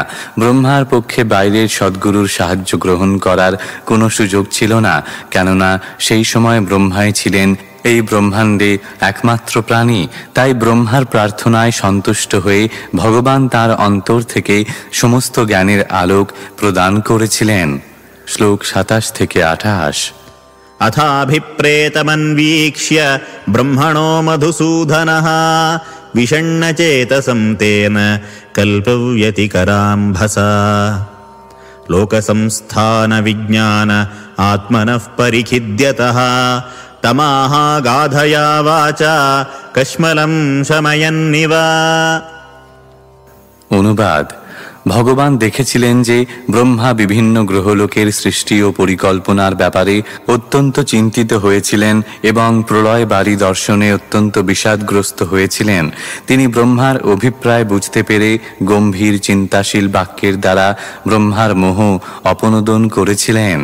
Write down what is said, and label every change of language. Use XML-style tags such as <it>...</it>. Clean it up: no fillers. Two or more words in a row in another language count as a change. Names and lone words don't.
<bn>ব্রহ্মার পক্ষে বাইরের সদ্গুরুর সাহায্য গ্রহণ করার কোনো সুযোগ ছিল না, কেননা সেই সময় ব্রহ্মাই ছিলেন এই ব্রহ্মাণ্ডে একমাত্র প্রাণী। তাই ব্রহ্মার প্রার্থনায় সন্তুষ্ট হয়ে ভগবান তাঁর অন্তর থেকে সমস্ত জ্ঞানের আলোক প্রদান করেছিলেন। শ্লোক 27 থেকে 28।</bn> <sa>अथाभिप्रेतमन्वीक्ष्य ब्रह्मणो मधुसूदनः विषण्णचेतसं तेन कल्पव्यतिकराम्भसा लोकसंस्थानविज्ञान आत्मनः परिखिद्यतः तमाह गाधया वाचा कश्मलं शमयन्निव।</sa> <bn>অনুবাদ: ভগবান দেখেছিলেন যে ব্রহ্মা বিভিন্ন গ্রহলোকের সৃষ্টি ও পরিকল্পনার ব্যাপারে অত্যন্ত চিন্তিত হয়েছিলেন এবং প্রলয় বাড়ি দর্শনে অত্যন্ত বিষাদগ্রস্ত হয়েছিলেন। তিনি ব্রহ্মার অভিপ্রায় বুঝতে পেরে গম্ভীর চিন্তাশীল বাক্যের দ্বারা ব্রহ্মার মোহ অপনোদন করেছিলেন।</bn>